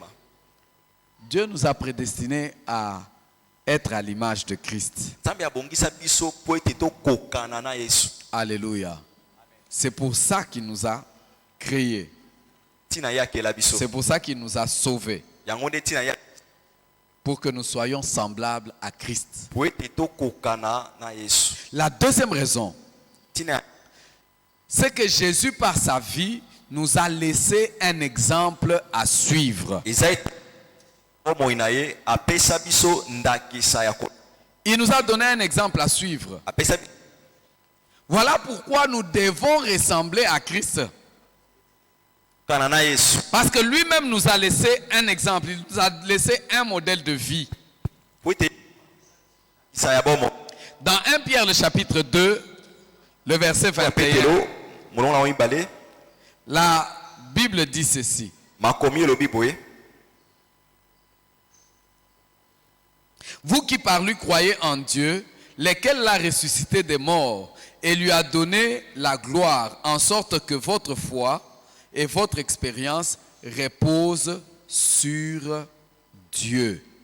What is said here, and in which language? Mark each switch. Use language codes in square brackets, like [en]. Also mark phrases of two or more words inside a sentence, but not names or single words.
[fr] Dieu nous a prédestinés à être à l'image de Christ. [ln] Nzambe abongisa biso po ete tokokana na Yesu. [fr] Alléluia. C'est pour ça qu'il nous a créés. [ln] Tina yakela biso. [fr] C'est pour ça qu'il nous a sauvés. [ln] Yango nde tina ya [fr] Pour que nous soyons semblables à Christ. [ln] po ete tokokana na Yesu. [fr] La deuxième raison, [ln] Tina [fr] c'est que Jésus, par sa vie, nous a laissé un exemple à suivre. [ln] eza ete omoi na ye apesa biso ndakisa ya ko. [fr] Il nous a donné un exemple à suivre. [ln] Apesa [fr] Voilà pourquoi nous devons ressembler à Christ. [ln] kana na Yesu. [fr] Parce que lui-même nous a laissé un exemple. Il nous a laissé un modèle de vie. [ln] Po ete isa ya bomo. [fr] Dans 1 Pierre, le chapitre 2, le verset 21, [ln] Petelo molonga wa ibale [fr] la Bible dit ceci. [ln] makomi elobi boye. [fr] Vous qui par lui croyez en Dieu, lequel l'a ressuscité des morts et lui a donné la gloire, en sorte que votre foi et votre expérience reposent sur Dieu.